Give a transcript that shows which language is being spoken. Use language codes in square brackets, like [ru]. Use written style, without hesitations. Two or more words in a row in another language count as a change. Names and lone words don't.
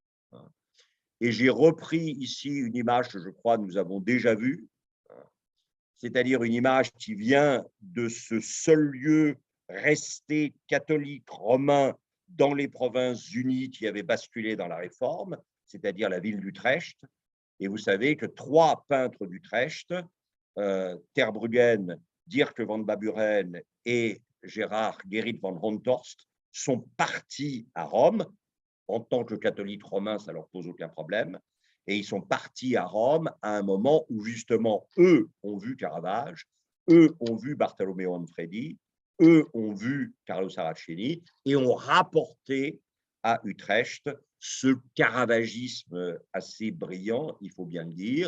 [fr] Et j'ai repris ici une image que je crois nous avons déjà vue, c'est-à-dire une image qui vient de ce seul lieu resté catholique romain dans les Provinces-Unies qui avait basculé dans la Réforme, c'est-à-dire la ville d'Utrecht. Et vous savez que 3 peintres d'Utrecht, Terbruggen, Dirk van Baburen et Gerard Gerrit van Honthorst, sont partis à Rome en tant que catholiques romains, ça ne leur pose aucun problème. Et ils sont partis à Rome à un moment où, justement, eux ont vu Caravage, eux ont vu Bartolomeo Manfredi, eux ont vu Carlo Saraceni et ont rapporté à Utrecht ce caravagisme assez brillant, il faut bien le dire.